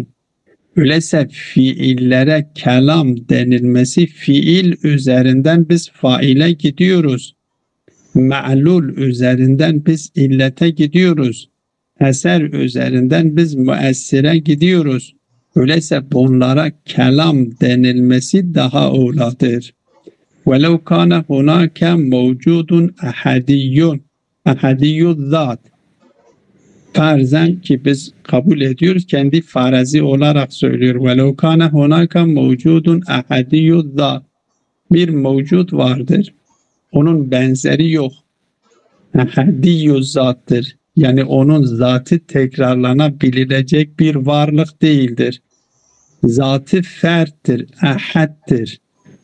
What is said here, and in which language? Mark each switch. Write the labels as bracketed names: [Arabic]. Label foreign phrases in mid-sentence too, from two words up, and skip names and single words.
[Turkish] Öyleyse fiillere kelam denilmesi, fiil üzerinden biz faile gidiyoruz. Ma'lul üzerinden biz illete gidiyoruz. Eser üzerinden biz müessire gidiyoruz. Öyleyse bunlara kelam denilmesi daha evladır. [Arabic] وَلَوْ كَانَ هُنَاكَ مَوْجُودٌ اَحَدِيُّ zat. [Turkish] Farzen ki biz kabul ediyoruz, kendi farazi olarak söylüyor. [Arabic] وَلَوْ كَانَ هُنَاكَ مَوْجُودٌ اَحَدِيُّ zat. [Turkish] Bir mevcut vardır. Onun benzeri yok. Ahadiyyü zattır. Yani onun zatı tekrarlanabilecek bir varlık değildir. Zatı ferttir, ahaddir.